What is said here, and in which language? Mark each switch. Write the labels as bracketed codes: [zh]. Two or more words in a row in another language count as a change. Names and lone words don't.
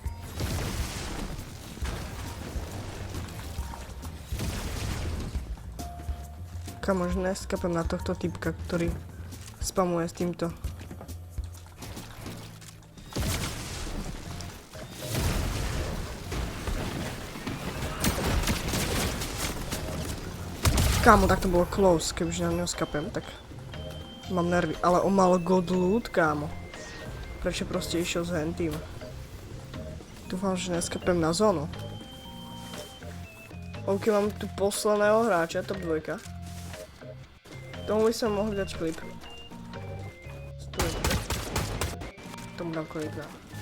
[sk] Kámo, už neskapem na tohto typka, [cs] který spamuje s tímto. Kámo, tak to bylo close, [sk] kebyže na něho skapem, tak mám nervy, ale on mal [en] god loot, [sk] kámo. [cs] Proč prostě [sk] išel s hentým? [cs] Doufám, že neskapem na zónu. [sk] OK, mám tu posledného hráče, top 2. [cs] Tomu by jsem mohl dát klip. Tomu dám klip, dám.